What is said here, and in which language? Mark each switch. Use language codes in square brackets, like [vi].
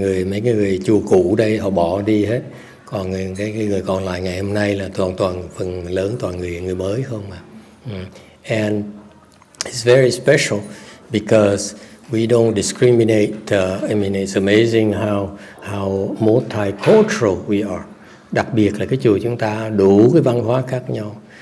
[vi] Mấy cái người chùa cũ đây họ bỏ đi hết, còn cái người còn lại ngày hôm nay là toàn phần lớn toàn người mới không mà. [en] And it's very special because we don't discriminate. I mean, it's amazing how multicultural we are. [vi] Đặc biệt là cái chùa chúng ta đủ cái văn hóa khác nhau.